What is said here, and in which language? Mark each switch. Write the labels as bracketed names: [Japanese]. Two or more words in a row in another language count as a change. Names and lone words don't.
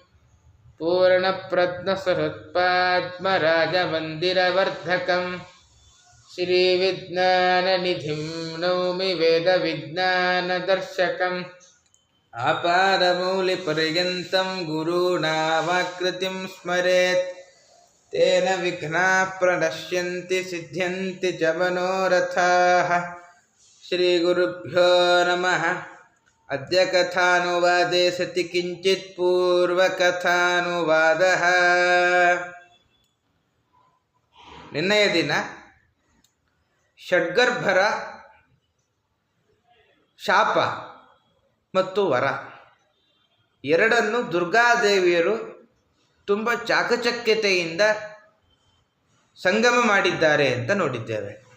[Sanskrit] पूर्णप्रज्ञसुहृत्पाद्मराजमन्दिरवर्धकं श्रीविज्ञाननिधिं नौमि वेदविज्ञानदर्शकम् आपादमौलिपर्यन्तं गुरूणामाकृतिं स्मरेत् तेन विघ्नाः प्रणश्यन्ति सिद्ध्यन्ति च मनोरथाः श्रीगुरुभ्यो नमः। अद्य कथानुवादे सति किञ्चित् पूर्वकथानुवादः। [Kannada] ನಿನ್ನೆಯ ದಿನ ಷಡ್ಗರ್ಭರ ಶಾಪ ಮತ್ತು ವರ ಎರಡನ್ನು ದುರ್ಗಾದೇವಿಯರು ತುಂಬ ಚಾಕಚಕ್ಯತೆಯಿಂದ ಸಂಗಮ ಮಾಡಿದ್ದಾರೆ ಅಂತ ನೋಡಿದ್ದೇವೆ.